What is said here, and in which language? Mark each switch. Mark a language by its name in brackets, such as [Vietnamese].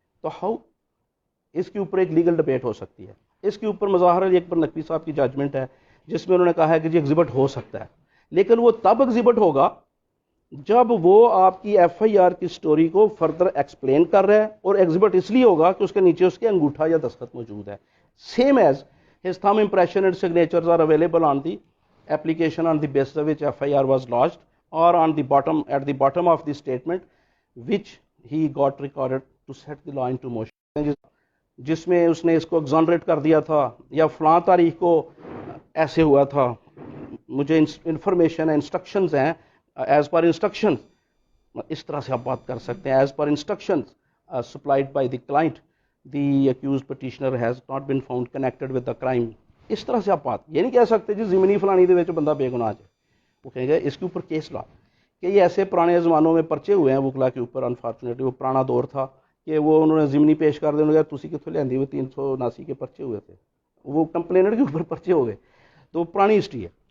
[Urdu] تو ہاؤ، اس کے اوپر ایک لیگل ڈبیٹ ہو سکتی ہے. اس کے اوپر مظاہر علی اکبر نقوی صاحب کی ججمنٹ ہے جس میں انہوں نے کہا ہے کہ جی ایگزبٹ ہو سکتا ہے، لیکن وہ تب ایگزبٹ ہوگا جب وہ آپ کی ایف آئی آر کی سٹوری کو فردر ایکسپلین کر رہا ہے، اور ایگزبٹ اس لیے ہوگا کہ اس کے نیچے اس کے انگوٹھا یا دستخط موجود ہے. Same as [English] his thumb impression and signatures are available on the application on the basis of which FIR was lodged, or on the bottom, at the bottom of the statement which he got recorded to set the law into motion. [Urdu] جس میں اس نے اس کو ایگزانریٹ کر دیا تھا یا فلاں تاریخ کو ایسے ہوا تھا، مجھے انفارمیشن ہے، انسٹرکشنز ہیں، ایز پر انسٹرکشن. اس طرح سے آپ بات کر سکتے ہیں. [English] As per instruction supplied by the client the accused petitioner has not been found connected with the crime. [Urdu] اس طرح سے آپ بات یہ نہیں کہہ سکتے جی زمینی فلانی دے وچ بندہ بے گناہ ہے. وہ کہیں گے اس کے اوپر کیس لا کہ یہ ایسے پرانے زمانوں میں پرچے ہوئے ہیں وکلا کے اوپر. انفارچونیٹلی وہ پرانا دور تھا کہ وہ انہوں نے ضمنی پیش کر دیا. [Punjabi] تسی کتوں لیندی ہوئے [Urdu] 379 کے پرچے ہوئے تھے، وہ کمپلینر کے اوپر پرچے ہو گئے. تو پرانی ہسٹری ہے.